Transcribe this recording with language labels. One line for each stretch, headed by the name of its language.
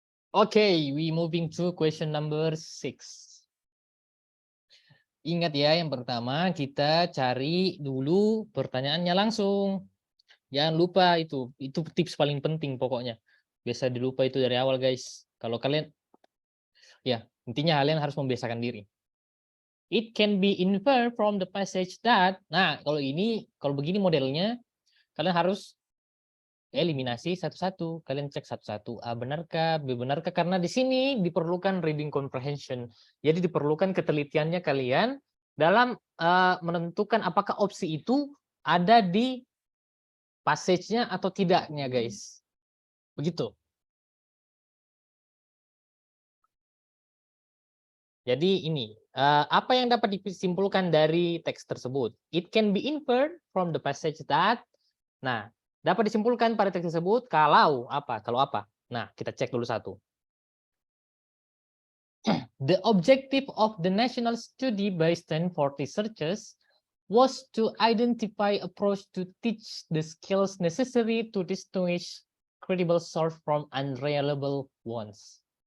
English: Oke, we moving to question number 6.
Indonesian: Ingat ya, yang pertama kita cari dulu pertanyaannya langsung. Jangan lupa itu tips paling penting pokoknya. Biasa dilupa itu dari awal, guys. Kalau kalian, ya intinya kalian harus membiasakan diri.
English: It can be inferred from the passage that.
Indonesian: Nah, kalau begini modelnya, kalian harus eliminasi satu-satu. Kalian cek satu-satu. A benarkah, B benarkah? Karena di sini diperlukan reading comprehension. Jadi diperlukan ketelitiannya kalian dalam menentukan apakah opsi itu ada di passage-nya atau tidaknya, guys. Begitu. Jadi ini, apa yang dapat disimpulkan dari teks tersebut?
English: It can be inferred from the passage that.
Indonesian: Nah, dapat disimpulkan pada teks tersebut kalau apa? Kalau apa? Nah, kita cek dulu satu.
English: The objective of the national study by Stanford researchers was to identify approach to teach the skills necessary to distinguish credible source from unreliable ones.